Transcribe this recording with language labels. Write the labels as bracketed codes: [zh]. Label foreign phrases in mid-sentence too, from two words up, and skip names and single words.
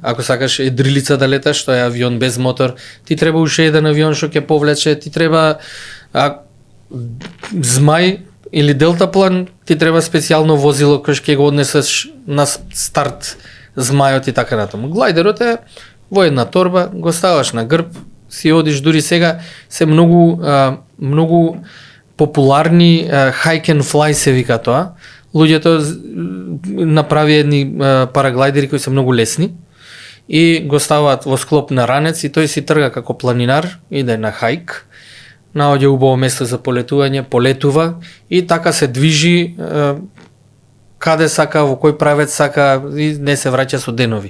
[mk] Ако сакаш едрилица да леташ, тоа е авион без мотор, ти треба уште еден авион што ќе повлече, ти треба змај или делтаплан, ти треба специјално возило кој ќе го однесеш на старт змајот и така натаму. Глайдерот е во една торба, го ставаш на грб, си одиш, дури сега се многу популарни [en] hike and fly [mk] се вика тоа. Луѓето направи едни параглайдери кои се многу лесни и го ставаат во склоп на ранец и тој си трга како планинар, иде на хајк, наоѓа убаво место за полетување, полетува и така се движи каде сака, во кој правец сака и не се враќа со денови.